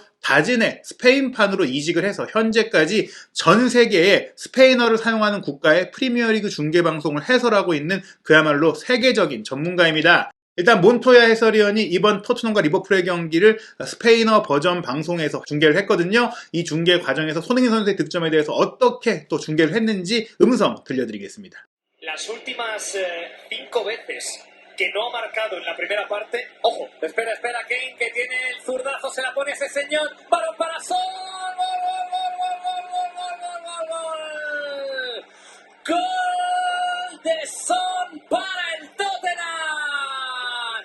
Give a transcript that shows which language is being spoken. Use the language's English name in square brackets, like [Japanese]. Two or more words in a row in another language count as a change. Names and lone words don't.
[Korean] 다진의 스페인판으로 이직을 해서 현재까지 전 세계에 스페인어를 사용하는 국가의 프리미어리그 중계 방송을 해설하고 있는 그야말로 세계적인 전문가입니다. 일단 몬토야 해설위원이 이번 토트넘과 리버풀의 경기를 스페인어 버전 방송에서 중계를 했거든요. 이 중계 과정에서 손흥민 선수의 득점에 대해서 어떻게 또 중계를 했는지 음성 들려드리겠습니다. [Spanish] Las últimas 5 veces que no ha marcado en la primera parte. Ojo, espera, Kane que tiene el zurdazo, se la pone ese señor. Balón para Son. Gol de Son para el Tottenham.